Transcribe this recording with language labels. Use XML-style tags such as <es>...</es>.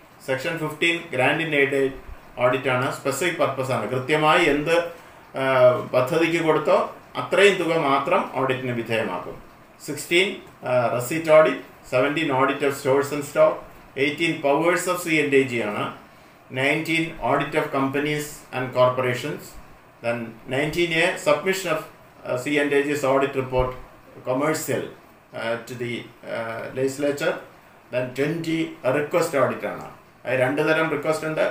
<ml>Section 15 grand in aid ഓഡിറ്റാണ്, specific പർപ്പസാണ്, കൃത്യമായി എന്ത് പദ്ധതിക്ക് കൊടുത്തോ അത്രയും തുക മാത്രം ഓഡിറ്റിന് വിധേയമാക്കും.</ml> <en>16 receipt audit. 17 audit of stores and stock. 18 powers of CNAG ആണ്. 19 audit of companies and corporations. Then 19A submission of CNAG's audit report commercial to the legislature.</en> <ml>Then 20 request audit ആണ്. അത് രണ്ട് തരം റിക്വസ്റ്റ് ഉണ്ട്.</ml>